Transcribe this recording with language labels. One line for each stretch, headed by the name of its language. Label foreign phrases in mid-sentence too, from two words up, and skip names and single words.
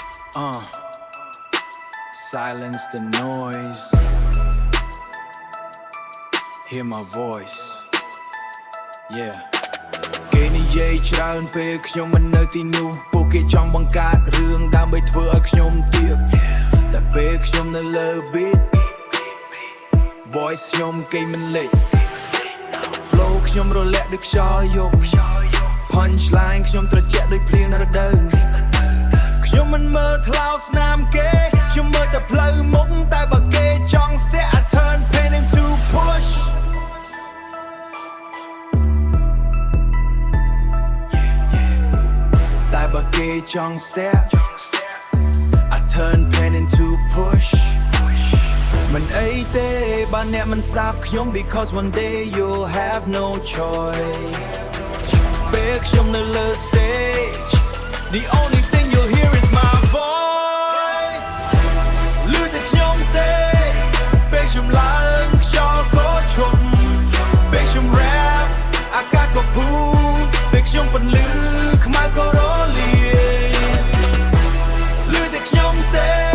English: Uh, silence the noise. Hear my voice. Yeah.
Khmer: គេនិយាយច្រើនពេលខ្ញុំមិននៅទីនោះពួកគេចង់បង្កើតរឿងដើម្បីធ្វើឲ្យខ្ញុំទៀតតែពេលខ្ញុំនៅលើ beat voice ខ្ញុំគេមិនលេច flow ខ្ញុំរលាក់ដូចខ្យល់យប់ punchline ខ្ញុំត្រជាក់ដូចភ្លៀងនៅរដូវខ្ញុំមិនមើលថ្លោស្នាមគេខ្ញុំមើលតែផ្លូវមុខតែបើគេចង់ស្ទាក់
English: I turn pain into push
Khmer: តែបើគេចង់ស្ទាក់
English: I turn pain into push
Khmer: មិនអីទេបើអ្នកមិន ស្ដាប់ខ្ញុំ
English: because one day you'll have no choice
Khmer: ពេលខ្ញុំនៅលើ stage
English: the only thing you'll hear is my voice
Khmer: លឺតែខ្ញុំទេពេលខ្ញុំឡើងខ្យល់ក៏ឈប់ពេលខ្ញុំ rap អាកាសក៏ភូពេលខ្ញុំពន្លឺខ្មៅក៏រលាយលឺតែខ្ញុំទេ